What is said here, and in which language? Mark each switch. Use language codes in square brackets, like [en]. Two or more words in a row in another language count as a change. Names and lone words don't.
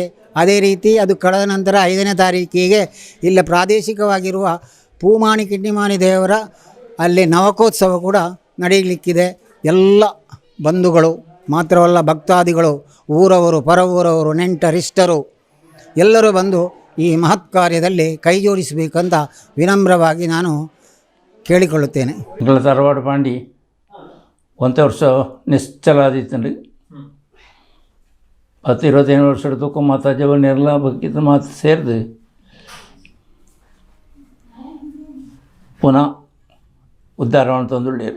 [kn] ಅದೇ ರೀತಿ ಅದು ಕಳೆದ ನಂತರ 5ನೇ ತಾರೀಕಿಗೆ ಇಲ್ಲಿ ಪ್ರಾದೇಶಿಕವಾಗಿರುವ ಪೂಮಾಣಿ ಕಿಡ್ನಿಮಾಣಿ ದೇವರ ಅಲ್ಲಿ ನವಕೋತ್ಸವ ಕೂಡ ನಡೆಯಲಿಕ್ಕಿದೆ. ಎಲ್ಲ ಬಂಧುಗಳು ಮಾತ್ರವಲ್ಲ, ಭಕ್ತಾದಿಗಳು, ಊರವರು, ಪರವೂರವರು, ನೆಂಟರಿಷ್ಟರು ಎಲ್ಲರೂ ಬಂದು ಈ ಮಹತ್ ಕಾರ್ಯದಲ್ಲಿ ಕೈ ಜೋಡಿಸಬೇಕಂತ ವಿನಮ್ರವಾಗಿ ನಾನು ಕೇಳಿಕೊಳ್ಳುತ್ತೇನೆ. [tcy] ಎಂಕಲ ತರವಾಡು ಪಾಂಡಿ ಒಂದೇ ವರ್ಷ ನಿಶ್ಚಲಾದಿತ್ತಂಡು 10-25 ವರ್ಷ ತೂಕ ಮಾತಾ ಜವನ್ನೆಲ್ಲ ಬಕ್ಕಿದ ಮಾತು ಸೇರಿದು ಪುನಃ ಉದ್ಧಾರ ಮಾಡ್ತಂದುಳ್ಳೇರು.